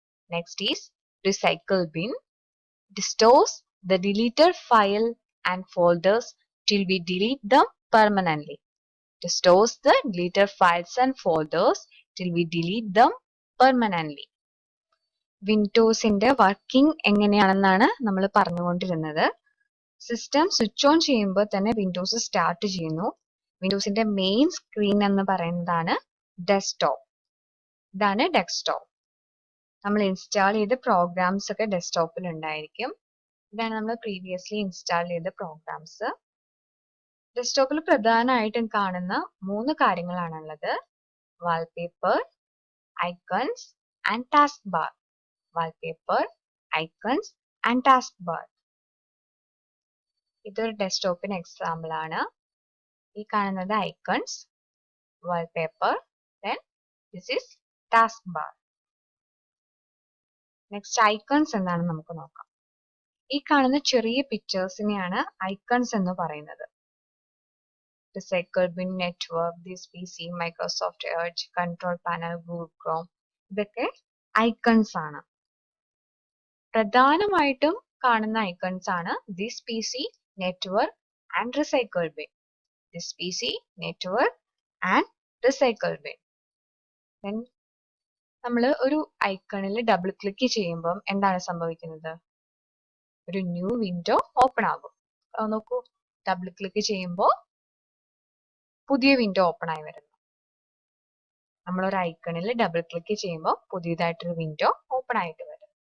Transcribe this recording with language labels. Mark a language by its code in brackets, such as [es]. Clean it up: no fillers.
[en] Next is Recycle Bin. It stores the deleted file and folders till we delete them permanently. It stores the deleted files and folders till we delete them permanently. [ml] വിൻഡോസിന്റെ working എങ്ങനെയാണെന്നാണ് നമ്മൾ പറഞ്ഞുകൊണ്ടിരുന്നത്. System switch on ചെയ്യുമ്പോൾ തന്നെ Windows start ചെയ്യുന്നു. വിൻഡോസിന്റെ main screen എന്ന് പറയുന്നതാണ് desktop. ഇതാണ് desktop. നമ്മൾ install ചെയ്ത പ്രോഗ്രാംസ് ഒക്കെ ഡെസ്ക്ടോപ്പിൽ ഉണ്ടായിരിക്കും. ഇതാണ് നമ്മൾ പ്രീവിയസ്ലി ഇൻസ്റ്റാൾ ചെയ്ത പ്രോഗ്രാംസ്. ഡെസ്ക്ടോപ്പിൽ പ്രധാനമായിട്ടും കാണുന്ന മൂന്ന് കാര്യങ്ങളാണുള്ളത്: wallpaper, icons and task bar. Wallpaper, icons and task bar. ഇതൊരു ഡെസ്ക്ടോപ്പിന് എക്സാമ്പിൾ ആണ്. ഈ കാണുന്നത് icons, wallpaper, then this is task bar. Next icons എന്താണെന്ന് നമുക്ക് നോക്കാം. ഈ കാണുന്ന ചെറിയ പിക്ചേഴ്സിനെയാണ് ഐക്കൺസ് എന്ന് പറയുന്നത്. Recycle bin, network, this PC, Microsoft Edge, control panel, Google Chrome, ഇതൊക്കെ ഐക്കൺസ് ആണ്. പ്രധാനമായിട്ടും കാണുന്ന ഐക്കൺസ് ആണ് this PC, network and recycle bin. This PC, network and recycle bin. Then നമ്മൾ ഒരു ഐക്കണിൽ ഡബിൾ ക്ലിക്ക് ചെയ്യുമ്പോൾ എന്താണ് സംഭവിക്കുന്നത്? ഒരു ന്യൂ വിൻഡോ ഓപ്പൺ ആകും. നോക്കൂ, ഡബിൾ ക്ലിക്ക് ചെയ്യുമ്പോൾ പുതിയ വിൻഡോ ഓപ്പൺ ആയി വരുന്നു. നമ്മളൊരു ഐക്കണിൽ ഡബിൾ ക്ലിക്ക് ചെയ്യുമ്പോൾ പുതിയതായിട്ടൊരു വിൻഡോ ഓപ്പൺ ആയിട്ട് വരും.